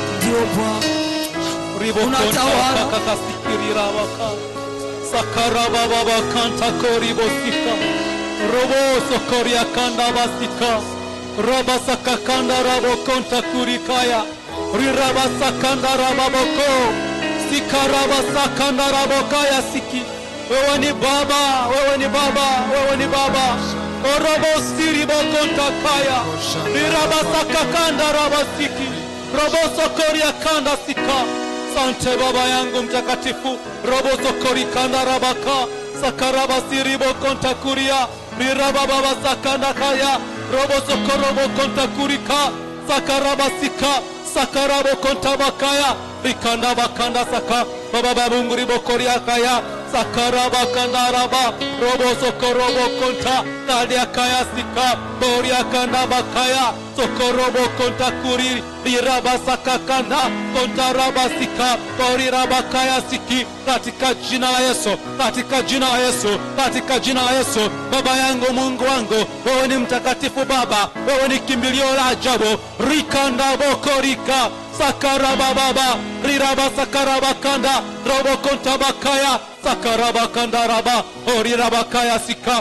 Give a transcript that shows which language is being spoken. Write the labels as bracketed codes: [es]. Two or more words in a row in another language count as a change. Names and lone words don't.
[sw] Jehova. Unatawala. Sakaraba baba kanta koribo sika robo sokoria kanda basika roba sakakanda rabo konta kurikaya riraba sakanda raboko sikaraba sakanda rabokaya siki. Wewe ni baba, wewe ni baba, wewe ni baba. Robo siribo konta kaya riraba sakakanda rabasiki robo sokoria kanda sika. Sante baba yangu mtakatifu. Robo sokori kanda rabaka sakaraba siribo konta kuria riraba baba sakanda kaya robo sokorobo konta kurika sakaraba sika sakarabo konta bakaya rikanda bakanda saka baba babungu ribo koria kaya sakaraba kanda raba robo sokorobo konta kadia kaya sika boria kanda bakaya sokorobo konta kuri riraba sakakanda konta raba sika bori raba kaya siki katika jina la Yesu, katika jina la Yesu, katika jina la Yesu. Baba yangu, Mungu wangu, wewe ni mtakatifu Baba, wewe ni kimbilio la ajabu. Rikanda bokorika sakaraba baba riraba sakaraba kanda robo konta bakaya sakaraba kanda raba ori raba kaya sika.